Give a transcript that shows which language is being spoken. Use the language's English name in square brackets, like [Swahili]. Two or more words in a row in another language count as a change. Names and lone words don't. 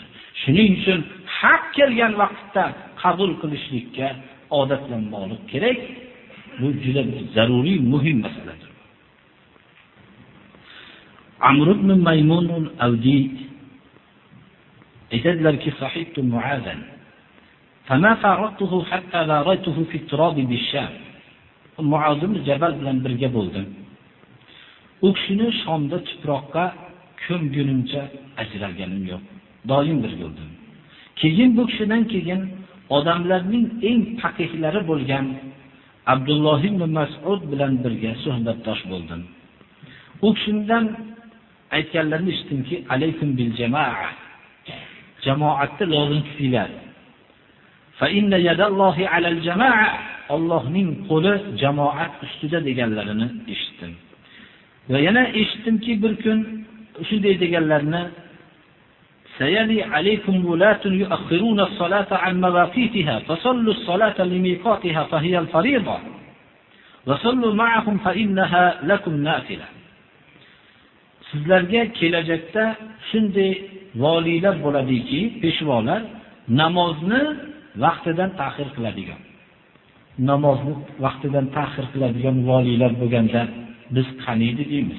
[Uzbek] Shuning uchun haq kelgan vaqtda qabul qilishlikka odatlanmoqlik kerak. Bu juda zaruriy, muhim masaladir. [Arabic] Amr ibn Maymun al-Awdi aytadilarki, صحبت معاذا فما فارقته حتى لا رأيته في تراب بالشام. [Uzbek] Muaz ibn Jabal bilan birga bo'ldim. U kishini Shomda tuproqqa ko'mgunimcha ajralganim yo'q. Doim birga bo'ldim. Keyin bu kishidan keyin odamlarning eng faqihlari bo'lgan Abdulloh ibn Mas'ud bilan birga suhbatdosh bo'ldim. U kishidan aytganlarini eshitdimki, [Arabic] عليكم بالجماعة. [Uzbek] Jamoatda lozim tutinglar. [Arabic] فإن يد الله على الجماعة. [Uzbek] Allohning qo'li jamoat ustida deganlarini eshitdim. Va yana eshitdimki, bir kun shunday deganlarini [Arabic] سيلي عليكم ولاة يؤخرون الصلاة عن مواقيتها فصلوا الصلاة لميقاتها فهي الفريضة وصلوا معهم فإنها لكم نافلة. [Uzbek] Sizlarga kelajakda shunday valiylar bo'ladiki, peshvolar namozni vaqtidan ta'xir qiladigan. Namozni vaqtidan ta'xir qiladigan valiylar bo'lganda biz qaniydi deymiz.